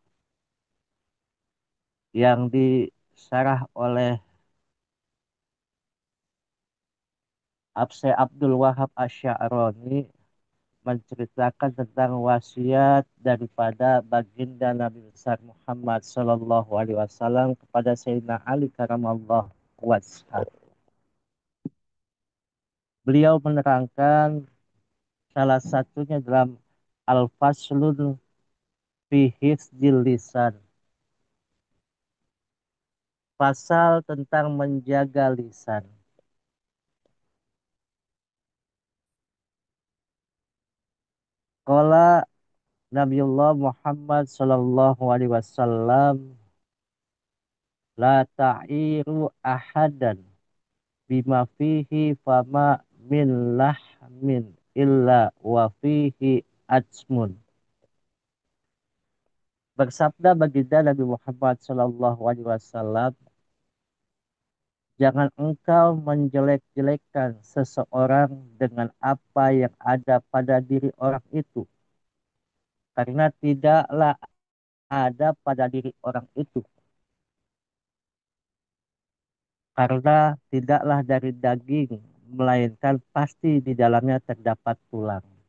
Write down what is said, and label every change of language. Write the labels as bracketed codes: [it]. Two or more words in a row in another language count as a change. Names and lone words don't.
[id] yang disarah oleh Syekh Abdul Wahab Asy'arani menceritakan tentang wasiat daripada baginda Nabi besar Muhammad [ar] صلى الله عليه وسلم [id] kepada Sayyidina Ali [ar] كرم الله وجهه. [id] Beliau menerangkan salah satunya dalam Al-Faslun fi Hifdzil Lisan, pasal tentang menjaga lisan. [ar] قال نبي الله محمد صلى الله عليه وسلم، لا تعير أحدا بما فيه فما من لحم إلا وفيه عظم. [id] Bersabda baginda Nabi Muhammad [ar] صلى الله عليه وسلم, [id] jangan engkau menjelek-jelekkan seseorang dengan apa yang ada pada diri orang itu, karena tidaklah ada pada diri orang itu, karena tidaklah dari daging, melainkan pasti di dalamnya terdapat tulang.